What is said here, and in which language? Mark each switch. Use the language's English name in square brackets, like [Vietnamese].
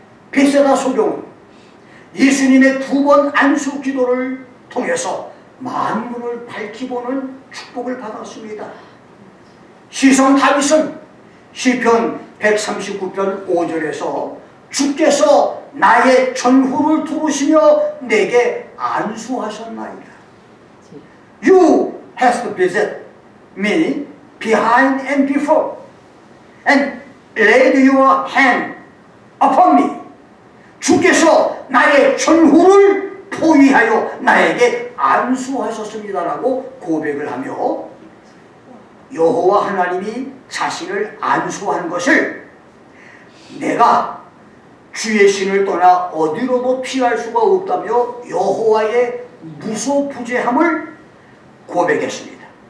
[Korean] 벳세다 소경은 예수님의 2번 안수 기도를 통해서 만물을 밝히보는 축복을 받았습니다. 시성 다윗은 시편 139편 5절에서 주께서 나의 전후를 두르시며 내게 안수하셨나이다. [English] You hast visited me behind and before and laid your hand upon me. [Korean] 주께서 나의 전후를 포위하여 나에게 안수하셨습니다라고 고백을 하며 여호와 하나님이 자신을 안수한 것을 내가 주의 신을 떠나 어디로도 피할 수가 없다며 여호와의 무소부재함을 고백했습니다.